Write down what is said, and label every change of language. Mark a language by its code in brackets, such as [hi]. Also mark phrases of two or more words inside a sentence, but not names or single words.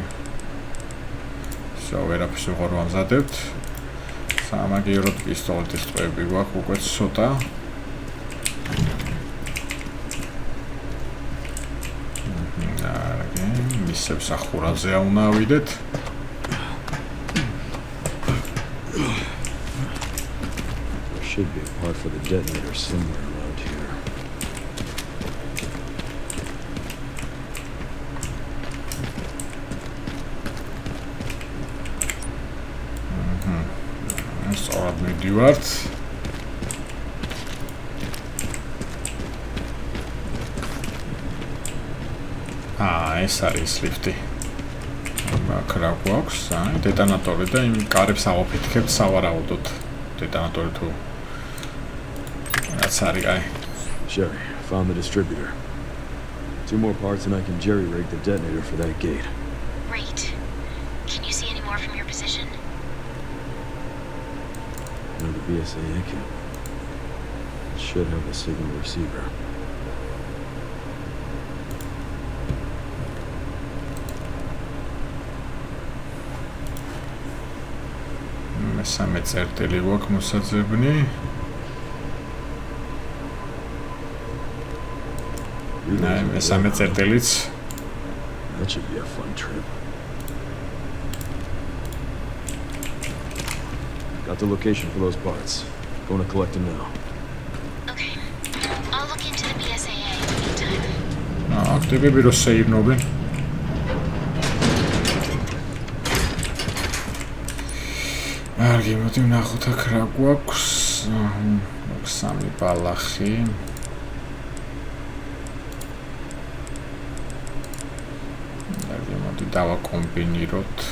[ka] ვერაფერს ვეღარ ვამზადებთ. სამაგიეროდ პისტოლეტის ტყვეები გვაქვს უკვე ცოტა. მისებს ახურაზე უნდა ავიდეთ. [en] There should be a part for the detonator somewhere around here. [ka] სწორად მიდივართ. ეს არის ლიფტი. აქ რა გვაქვს? დეტონატორი და იმ კარებს ავაფეთქებთ სავარაუდოდ. დეტონატორი თუ რაც არის, აი. [en] Sherry, found the distributor. 2 more parts and I can jerry-rig the detonator for that gate. Great. Can you see any more from your position? Now the BSAA camp. It should have a signal receiver. [ka] მესამე წერტილი გვაქვს მოსაძებნი. მესამე წერტილიც. [en] That should be a fun trip. Got the location for those parts. Going to collect them now. Okay. I'll look into the BSAA in the meantime. [ka] აქტივები რო შეირნობენ. კარგი, მოდი ვნახოთ აქ რა გვაქვს. სამი ბალახი. კარგი, მოდი დავაკომბინიროთ.